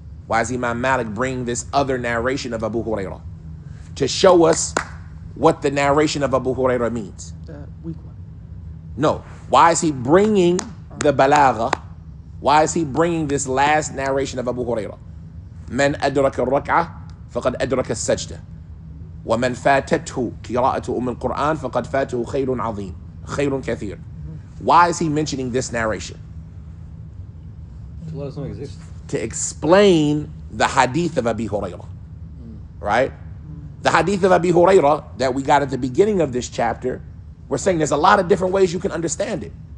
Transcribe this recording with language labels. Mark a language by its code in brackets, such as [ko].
[en] Why is Imam Malik bringing this other narration of Abu Hurairah? To show us what the narration of Abu Hurairah means. The weak one. No. Why is he bringing the balagha? Why is he bringing this last narration of Abu Hurairah? [ar] من أدرك الركعة فقد أدرك السجدة ومن فاتته قراءة القرآن فقد فاته خير عظيم خير كثير. [en] Why is he mentioning this narration? To let us know it exists. To explain the hadith of Abi Hurairah, right? The hadith of Abi Hurairah that we got at the beginning of this chapter, we're saying there's a lot of different ways you can understand it.